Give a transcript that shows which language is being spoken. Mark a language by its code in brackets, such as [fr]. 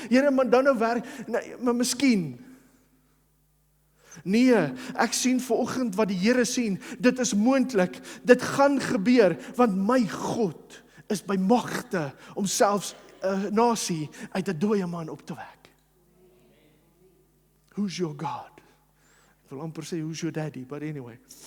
[af] Here, maar nou werk, maar miskien. Nee, ek sien vanoggend wat die Here sien, dit is moontlik, dit gaan gebeur, want my God is by magte om selfs 'n nasie uit 'n dooie man op te wek. [en] Who's your God? [af] Ek wil amper sê, [en] who's your daddy, but anyway.